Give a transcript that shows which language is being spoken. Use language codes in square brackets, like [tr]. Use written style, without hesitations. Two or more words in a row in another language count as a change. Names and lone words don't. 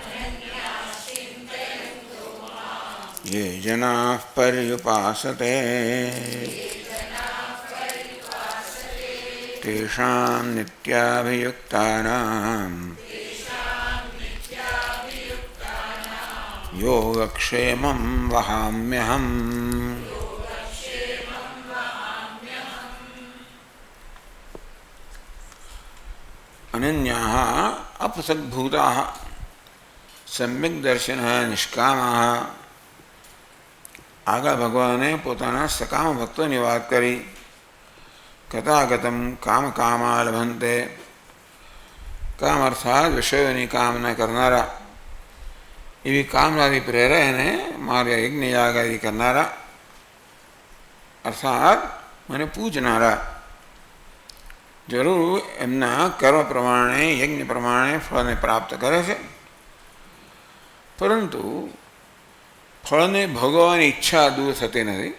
[sa] ये जनाः पर्युपासते तेषां नित्याभियुक्तानां योगक्षेमं वहाम्यहम्। अनन्याः अपसद्भूताः सम्यक्दर्शिनः निष्कामाः। [gu] આગળ ભગવાને પોતાના સકામ ભક્તોની વાત કરી. [sa] कथागतम काम कामा लभंते, [gu] કામ અર્થાત વિષયોની કામના કરનારા, એવી કામનાથી પ્રેરાઈને મારા યજ્ઞ યાગાદી કરનારા અર્થાત મને પૂજનારા જરૂર એમના કર્મ પ્રમાણે યજ્ઞ પ્રમાણે ફળને પ્રાપ્ત કરે છે, પરંતુ ફળને ભોગવવાની ઈચ્છા દૂર થતી નથી.